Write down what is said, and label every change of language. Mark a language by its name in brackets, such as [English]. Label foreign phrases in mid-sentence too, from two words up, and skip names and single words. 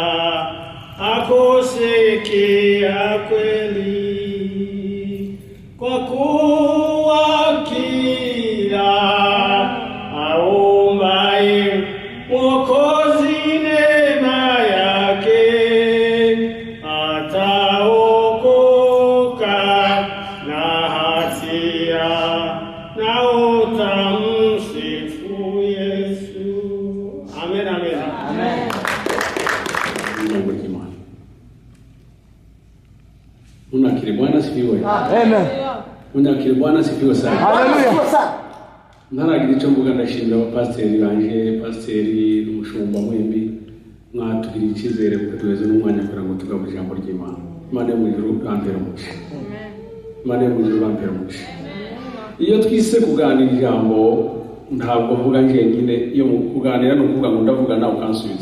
[Swahili] akusikia kweli, kwa kuwa kila aombaye Mwokozi neema yake ataokoka na hatia na utamsifu Yesu. Amen, amen. Amen. Unakiri Bwana sifiwe. Amen. Unakiri Bwana sifiwe sana. Haleluya. [Kinyarwanda] Ntaragira icyo mvuga, ndashimira abapasiteri banje, pasiteri n'umushumba mwembi mwatugiriye icyizere mukatuweza n'umwanya kugira ngo tugabe ijambo ry'Imana. Imana yo mu ijuru bambera umugisha. Imana yo mu ijuru bambera umugisha. Iyo twise kuganira ijambo ntabwo mvuga njyenyine, iyo kuganira no kuvuga ngo ndavuga nawe ukansubiza.